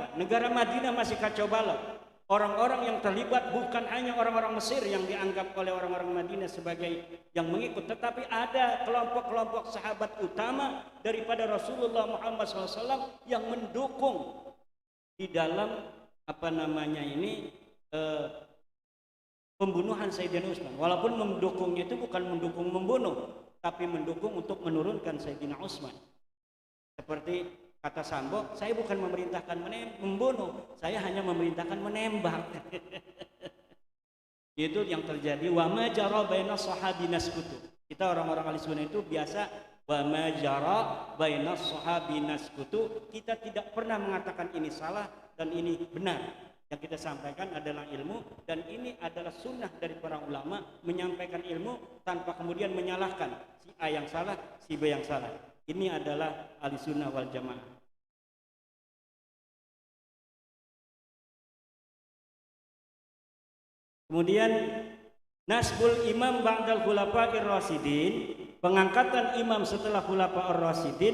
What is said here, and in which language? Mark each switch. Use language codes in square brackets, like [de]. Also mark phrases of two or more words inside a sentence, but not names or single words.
[id] Negara Madinah masih kacau balau. Orang-orang yang terlibat bukan hanya orang-orang Mesir yang dianggap oleh orang-orang Madinah sebagai yang mengikut, tetapi ada kelompok-kelompok sahabat utama daripada Rasulullah Muhammad SAW yang mendukung di dalam pembunuhan Sayyidina Utsman. Walaupun mendukungnya itu bukan mendukung membunuh, tapi mendukung untuk menurunkan Sayyidina Utsman. Seperti kata Sambo, saya bukan memerintahkan membunuh, saya hanya memerintahkan menembak. Itu yang terjadi. [ar] Wa ma jara baina sahabina skutu. [id] Kita orang-orang ahli sunnah itu biasa [ar] wa ma jara baina sahabina skutu. [id] Kita tidak pernah mengatakan ini salah dan ini benar. Yang kita sampaikan adalah ilmu, dan ini adalah sunnah dari para ulama, menyampaikan ilmu tanpa kemudian menyalahkan si A yang salah, si B yang salah. Ini adalah ahli sunnah wal jamaah. Kemudian [ar] nasbul imam ba'dal khulafa'ir rasyidin, [id] pengangkatan imam setelah [ar] khulafa'ir rasyidin.